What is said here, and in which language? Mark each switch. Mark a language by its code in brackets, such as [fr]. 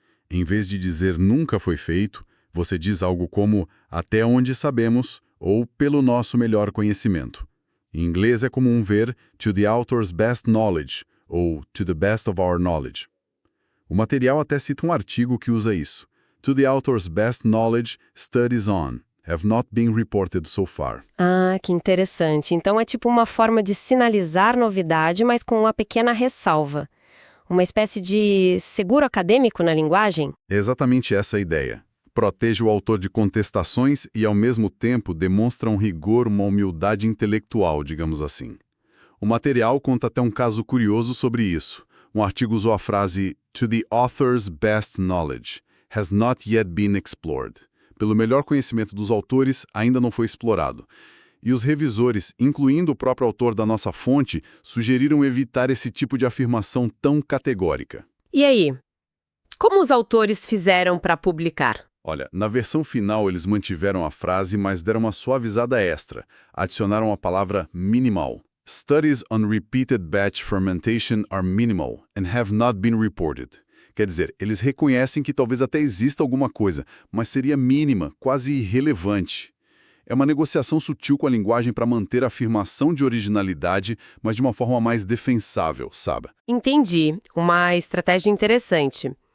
[pt] Em vez de dizer nunca foi feito, você diz algo como até onde sabemos ou pelo nosso melhor conhecimento. Em inglês é comum ver [en] to the author's best knowledge [pt] ou [en] to the best of our knowledge. [pt] O material até cita um artigo que usa isso. [en] To the author's best knowledge, studies on have not been reported so far. [pt] Ah, que interessante. Então é tipo uma forma de sinalizar novidade, mas com uma pequena ressalva. Uma espécie de seguro acadêmico na linguagem? É exatamente essa a ideia. Protege o autor de contestações e, ao mesmo tempo, demonstra um rigor, uma humildade intelectual, digamos assim. O material conta até um caso curioso sobre isso. Um artigo usou a frase [en] to the author's best knowledge has not yet been explored. [pt] Pelo melhor conhecimento dos autores, ainda não foi explorado. E os revisores, incluindo o próprio autor da nossa fonte, sugeriram evitar esse tipo de afirmação tão categórica. E aí? Como os autores fizeram para publicar? Olha, na versão final eles mantiveram a frase, mas deram uma suavizada extra. Adicionaram a palavra minimal. [en] Studies on repeated batch fermentation are minimal and have not been reported. [pt] Quer dizer, eles reconhecem que talvez até exista alguma coisa, mas seria mínima, quase irrelevante. É uma negociação sutil com a linguagem para manter a afirmação de originalidade, mas de uma forma mais defensável, sabe? Entendi. Uma estratégia interessante.